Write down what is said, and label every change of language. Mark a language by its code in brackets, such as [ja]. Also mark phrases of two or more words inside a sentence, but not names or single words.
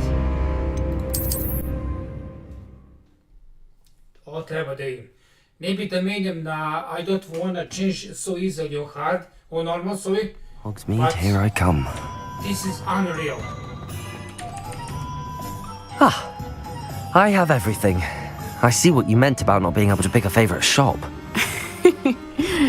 [sr] Ovo treba da idem. Ne bi da menjam na [en] I don't wanna change so easily or hard or normal, sorry. Hogsmeade, here I come. This is unreal. Ah, I have everything. I see what you meant about not being able to pick a favorite shop.